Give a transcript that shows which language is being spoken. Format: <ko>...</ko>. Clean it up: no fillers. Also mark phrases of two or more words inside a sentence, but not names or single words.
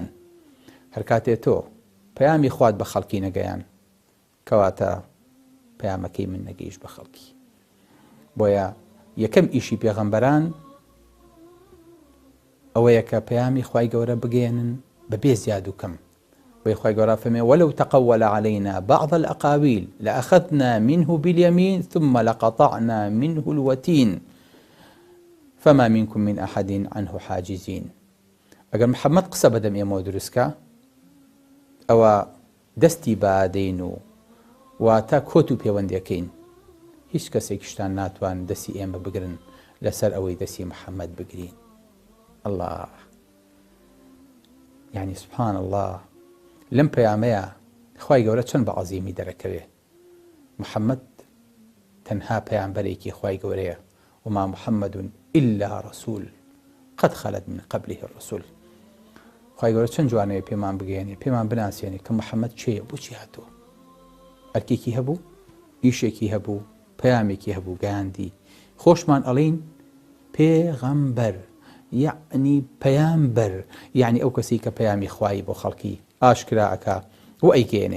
<ckb>هەر کاتێ تۆ پەیامی خوات بە خەڵکی نەگەیان، کەواتە پەیامەکەی من نەگەیشت بە خەڵکی. بۆیە یەکەم ئیشی پێغەمبەران ئەوەیە کە پەیامی خوای گەورە بگەێنن بەبێ زیاد و کەم. بۆی خوای گەورە فەرمێ</ckb> <ar>وەلەو تەقەوەلە عەلەینا بەعض الئەقاویل لەئەخەذنا منه باليمين ثم لقطعنا منه الوتين فما منكم من أحد عنه حاجزين.</ar> <ckb>ئەگەر محەممەد قسە بەدەم ئێمەوە دروستکە، ئەوە دەستی بادەین و واتە کۆت و پەیوەندیەکەین، هیچ کەسێکیشتان ناتوان دەستی ئێمە بگرن لەسەر ئەوەی دەستی محەممەد بگرین. الله، یعنی</ckb> <ar>سبحان الله،</ar> <ckb>لەم پەیامەیە خوای گەورە چەند بە عەزیمی دەرەکەوێ. محەممەد تەنها پەیامبەرێکی خوای گەورەیە،</ckb> <ar>وما محەممەد إلا رسول قد خلت من قبله الرسل.</ar> <ckb>خوای گەورە چەند جوانەیە پێمان بگەێنێ، پێمان بناسیێنێ کە محەممەد چێیە، بۆچی هاتووە. ئەرکێکی هەبوو، ئیشێکی هەبوو، پەیامێکی هەبوو، گەیاندی. خۆشمان ئەڵێین پێغەمبەر، یعنی پەیامبەر، یعنی ئەو کەسی کە پەیامی خوای بۆ خەڵکی ئاشکرا ئەکا و ئەیگەێنێ.</ckb>